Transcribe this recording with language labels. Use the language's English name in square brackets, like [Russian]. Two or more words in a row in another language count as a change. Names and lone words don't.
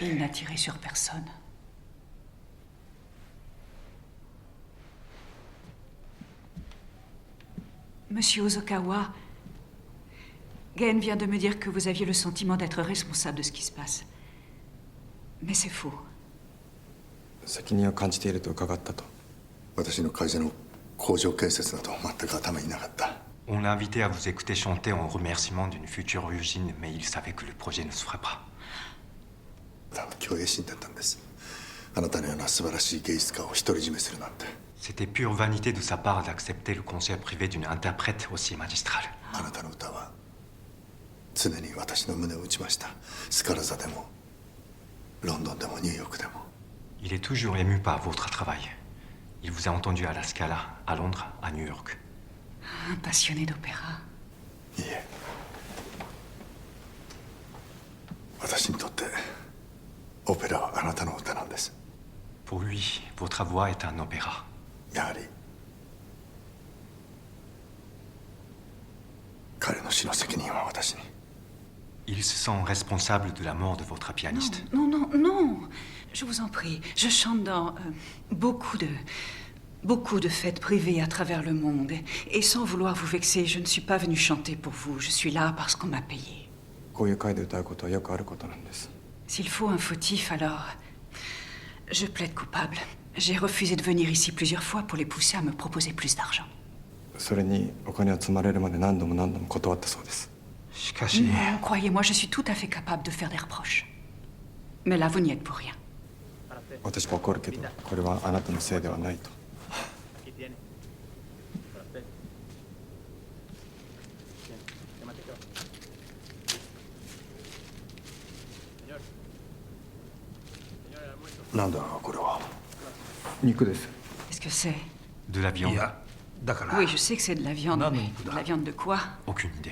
[French] Il n'a tiré sur personne. Monsieur Hosokawa, Gen vient de me dire que vous aviez le sentiment d'être responsable de ce qui se passe. Mais c'est faux. [Japanese] 責任を感じていると伺ったと。私の会社の工場建設など全く頭になかった。 [French] On l'a invité à vous écouter chanter en remerciement d'une future usine, mais il savait que le projet ne se ferait pas. [Japanese] 虚栄心だったんです。あなたのような素晴らしい芸術家を独り占めするなんて。 [French] C'était pure vanité de sa part d'accepter le concert privé d'une interprète aussi magistrale. [Japanese] あなたの歌は常に私の胸を打ちました。スカラ座でもロンドンでもニューヨークでも。 [French] Il est toujours ému par votre travail. Il vous a entendu à la Scala, à Londres, à New York. Un passionné d'opéra. [Japanese] いいえ。私にとってオペラはあなたの歌なんです。 [French] Pour lui, votre voix est un opéra. [Japanese] やはり彼の死の責任は私に。 [French] Il se sent responsable de la mort de votre pianiste. Non, non, non. Je vous en prie. Je chante dans beaucoup de fêtes privées à travers le monde. Et sans vouloir vous vexer, je ne suis pas venue chanter pour vous. Je suis là parce qu'on m'a payé. [Japanese] こういう会で歌うことはよくあることなんです。 [French] S'il faut un fautif, alors je plaide coupable. J'ai refusé de venir ici plusieurs fois pour les pousser à me proposer plus d'argent. [Japanese] それにお金を積まれるまで何度も何度も断ったそうです。しかし、 [French] Non, croyez-moi, je suis tout à fait capable de faire des reproches. Mais là, vous n'y êtes pour rien. [Japanese] 私は怒るけど、これはあなたのせいではないと。なんだこれは。肉です。 [French] Qu'est-ce que c'est? De la viande. Oui, je sais que c'est de la viande, mais de la viande de quoi? Aucune idée.